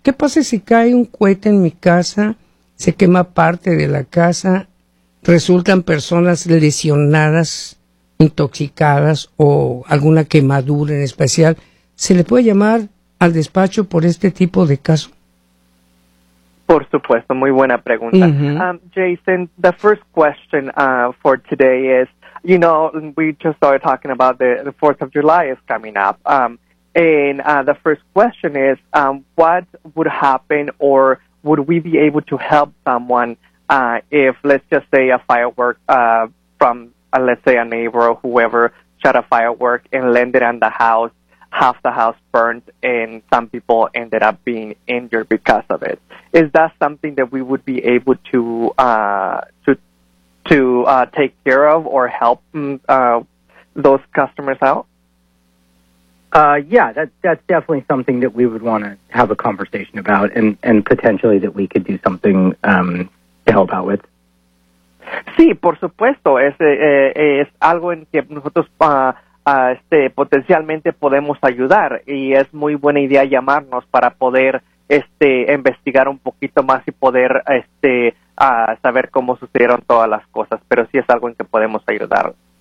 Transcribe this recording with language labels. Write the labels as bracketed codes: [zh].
[es] ¿Qué pasa si cae un cohete en mi casa? ¿Se quema parte de la casa? ¿Resultan personas lesionadas, intoxicadas o alguna quemadura en especial? ¿Se le puede llamar al despacho por este tipo de caso? Por supuesto, muy buena pregunta. Mm-hmm. [en] Jason, the first question for today is, you know, we just started talking about the 4th of July is coming up. The first question is, what would happen or would we be able to help someone if, let's just say, a firework from, let's say, a neighbor or whoever shot a firework and landed on the house? half the house burned and some people ended up being injured because of it. Is that something that we would be able to take care of or help those customers out? Yeah, that's definitely something that we would want to have a conversation about and potentially that we could do something to help out with. [es] Sí, por supuesto, es algo en que nosotros potencialmente podemos ayudar y es muy buena idea llamarnos para poder investigar un poquito más y poder saber cómo sucedieron todas las cosas, pero sí es algo en que podemos ayudar.